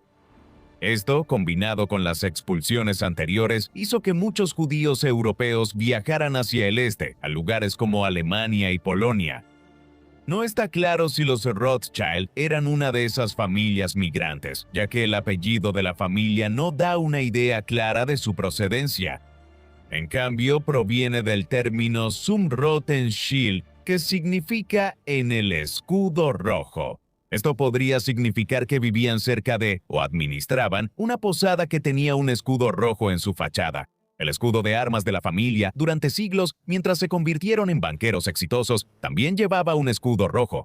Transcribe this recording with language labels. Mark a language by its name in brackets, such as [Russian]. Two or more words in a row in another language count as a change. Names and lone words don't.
[Spanish] Esto, combinado con las expulsiones anteriores, hizo que muchos judíos europeos viajaran hacia el este, a lugares como Alemania y Polonia. No está claro si los Rothschild eran una de esas familias migrantes, ya que el apellido de la familia no da una idea clara de su procedencia. En cambio, proviene del término [German] zum roten Schild, [Spanish] que significa en el escudo rojo. Esto podría significar que vivían cerca de, o administraban, una posada que tenía un escudo rojo en su fachada. El escudo de armas de la familia, durante siglos, mientras se convirtieron en banqueros exitosos, también llevaba un escudo rojo.